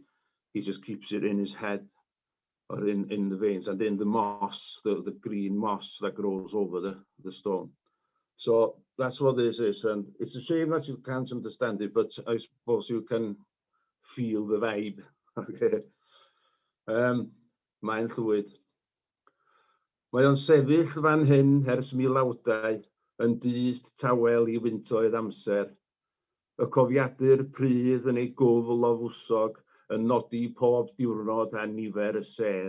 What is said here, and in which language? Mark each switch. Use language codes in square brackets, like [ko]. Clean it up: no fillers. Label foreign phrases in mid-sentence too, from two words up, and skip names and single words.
[en] He just keeps it in his head or in the veins and in the moss, the green moss that grows over the stone. So that's what this is, and it's a shame that you can't understand it, but I suppose you can feel the vibe. Okay. Maen Llwyd. [cy] Mae o'n sefyll fan hyn ers milawdau, yn dyst tawel I wyntoedd amser. Y cofiadur prydd yn ei gofl o fwsog, yn nodi pob diwrnod a nifer y ser.